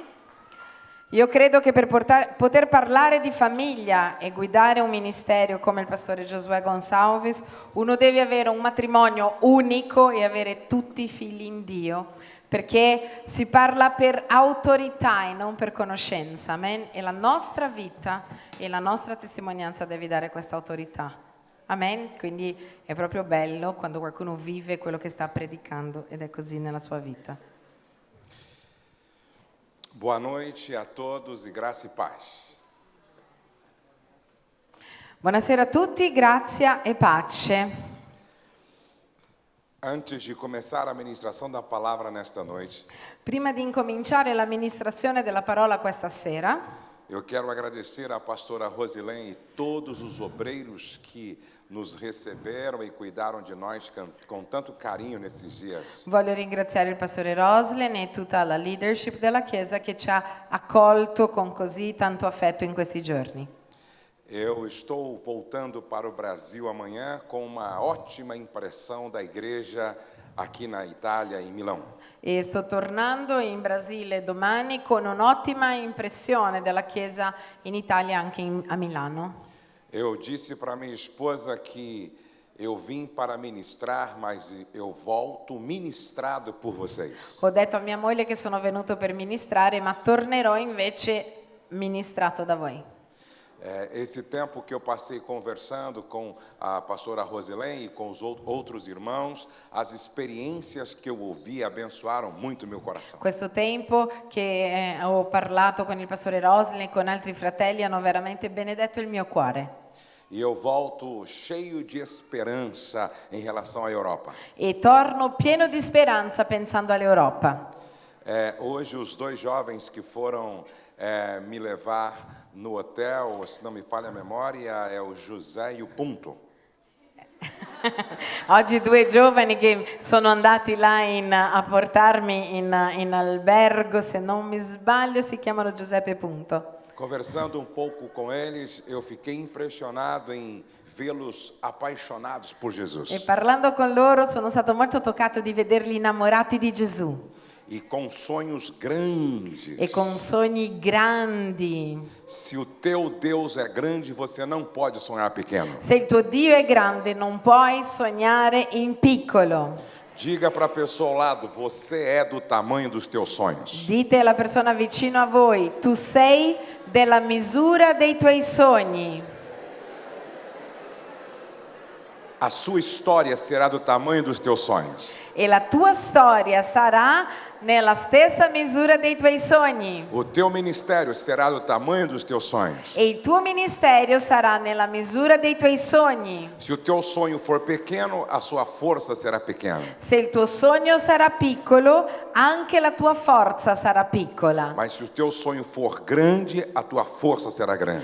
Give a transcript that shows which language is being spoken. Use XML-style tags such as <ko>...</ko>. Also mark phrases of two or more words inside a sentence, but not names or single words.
<it>Io credo che per poter parlare di famiglia e guidare un ministero come il pastore Josué Gonçalves, uno deve avere un matrimonio unico e avere tutti i figli in Dio, perché si parla per autorità e non per conoscenza, amen? E la nostra vita e la nostra testimonianza deve dare questa autorità, amen? Quindi è proprio bello quando qualcuno vive quello che sta predicando ed è così nella sua vita.</it> <pt>Boa noite a todos e graça e paz.</pt> <it>Buonasera a tutti, grazia e pace.</it> <pt>Antes de começar a ministração da palavra nesta noite,</pt> <it>Prima di incominciare l'amministrazione della parola questa sera,</it> <pt>eu quero agradecer à pastora Rosilene e todos os obreiros que nos receberam e cuidaram de nós com tanto carinho nesses dias.</pt> <it>voglio ringraziare il pastore Roslen e tutta la leadership della Chiesa che ci ha accolto con così tanto affetto in questi giorni.</it> <pt>Eu estou voltando para o Brasil amanhã com uma ótima impressão da igreja aqui na Itália, em Milão.</pt> <it>E sto tornando in Brasile domani con un'ottima impressione della Chiesa in Italia, anche a Milano.</it> <pt>Eu disse para minha esposa que eu vim para ministrar, mas eu volto ministrado por vocês.</pt> <it>Ho detto a mia moglie che sono venuto per ministrare, ma tornerò invece ministrato da voi.</it> <pt>Esse tempo que eu passei conversando com a pastora Rosilene e com os outros irmãos, as experiências que eu ouvi abençoaram muito meu coração.</pt> <it>Questo tempo che ho parlato con il pastore Roslen e con altri fratelli hanno veramente benedetto il mio cuore.</it> <pt>E eu volto cheio de esperança em relação à Europa.</pt> <it>E torno pieno di speranza pensando all'Europa.</it> <pt>Hoje os dois jovens que foram me levar no hotel, se não me falha a memória, é o José e o Punto.</pt> <it>Oggi due giovani che sono andati là a portarmi in albergo, se non mi sbaglio, si chiamano Giuseppe Punto.</it> <pt>Conversando um pouco com eles, eu fiquei impressionado em vê-los apaixonados por Jesus.</pt> <it>E parlando con loro sono stato molto toccato di vederli innamorati di Gesù.</it> <pt>E com sonhos grandes.</pt> <it>E con sogni grandi.</it> <pt>Se o teu Deus é grande, você não pode sonhar pequeno.</pt> <it>Se il tuo Dio è grande, non puoi sognare in piccolo.</it> <pt>Diga para a pessoa ao lado, você é do tamanho dos teus sonhos.</pt> <it>Dite alla persona vicino a voi, tu sei della misura dei tuoi sogni.</it> <pt>A sua história será do tamanho dos teus sonhos.</pt> <it>E la tua storia sarà nella stessa misura dei tuoi sogni.</it> <pt>O teu ministério será do tamanho dos teus sonhos.</pt> <it>E il tuo ministero sarà nella misura dei tuoi sogni.</it> <pt>Se o teu sonho for pequeno, a sua força será pequena.</pt> <it>Se il tuo sogno sarà piccolo, anche la tua forza sarà piccola.</it> <pt>Mas se o teu sonho for grande, a tua força será grande.</pt>